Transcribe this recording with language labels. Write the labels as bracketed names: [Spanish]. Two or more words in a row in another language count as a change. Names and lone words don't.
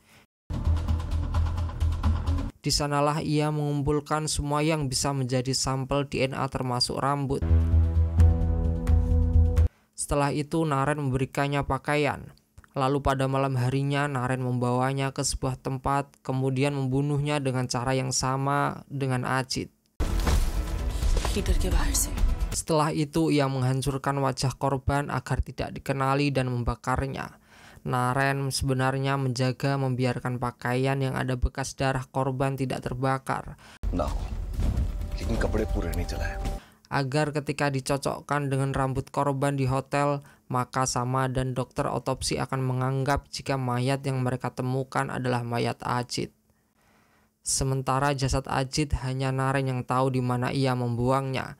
[Indonesian] Di sanalah ia mengumpulkan semua yang bisa menjadi sampel DNA termasuk rambut. Setelah itu Naren memberikannya pakaian. Lalu pada malam harinya Naren membawanya ke sebuah tempat, kemudian membunuhnya dengan cara yang sama dengan Ajit. [Hindi] हीटर के बाहर से। [Indonesian] Setelah itu ia menghancurkan wajah korban agar tidak dikenali dan membakarnya. Naren sebenarnya menjaga membiarkan pakaian yang ada bekas darah korban tidak terbakar [Hindi] ना हो लेकिन कपड़े पूरे नहीं जलाए [Indonesian] agar ketika dicocokkan dengan rambut korban di hotel, maka Sama dan dokter otopsi akan menganggap jika mayat yang mereka temukan adalah mayat Ajit. Sementara jasad Ajit hanya Naren yang tahu di mana ia membuangnya.